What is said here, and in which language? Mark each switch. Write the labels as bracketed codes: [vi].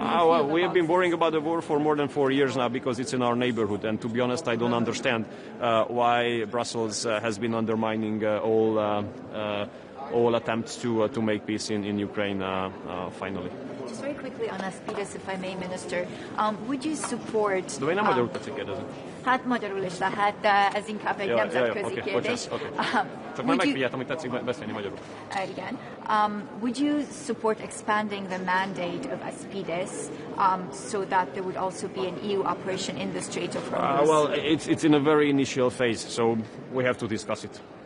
[en] feel we have been worrying about the war for more than 4 years now because it's in our neighborhood, and to be honest, I don't understand why Brussels has been undermining all attempts to make peace in Ukraine finally. Just very quickly on Aspides, if I may, Minister, would you support... [hu] Hát magyarul is lehet, ez inkább egy nemzetközi kérdés. Csak már megfigyeltem, hogy tetszik beszélni magyarul. Igen. [en] Would you support expanding the mandate of Aspides so that there would also be an EU operation in the Strait of Hormuz? Well, it's in a very initial phase, so we have to discuss it.